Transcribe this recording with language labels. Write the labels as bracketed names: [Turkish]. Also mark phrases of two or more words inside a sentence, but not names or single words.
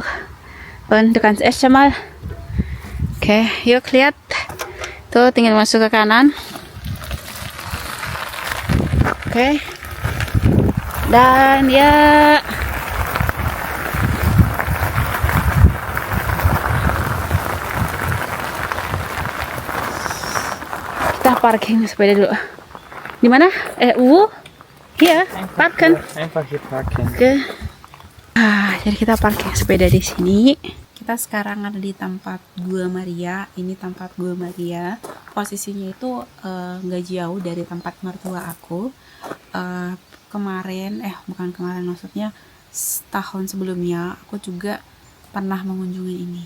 [German] Und du kannst erst mal. [Indonesian] Oke, yuk lihat. Tuh tinggal masuk ke kanan. Oke. Dan ya kita parking sepeda dulu. Di mana? [German] Hier, parken. Einfach hier parken. [Indonesian] Oke. Jadi kita parkir sepeda di sini. Kita sekarang ada di tempat Gua Maria. Ini tempat Gua Maria. Posisinya itu gak jauh dari tempat mertua aku. Bukan kemarin, maksudnya setahun sebelumnya aku juga pernah mengunjungi ini.